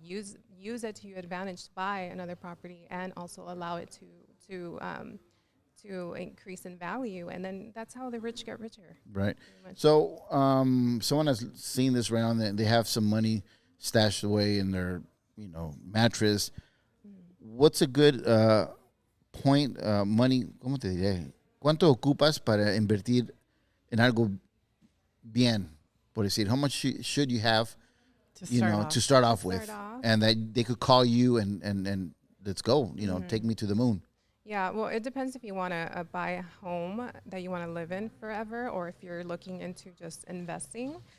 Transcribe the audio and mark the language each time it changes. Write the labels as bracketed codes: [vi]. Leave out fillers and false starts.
[en] Use it to your advantage to buy another property and also allow it to increase in value. And then that's how the rich get richer. Right. So someone has seen this right on, they have some money stashed away in their, mattress. What's a good point, money, [es] ¿cómo te diré? ¿Cuánto ocupas para invertir en algo bien? Por decir, [en] how much should you have, to start off with? Start off. And that they could call you and let's go, take me to the moon. Yeah, well, it depends if you want to buy a home that you want to live in forever, or if you're looking into just investing.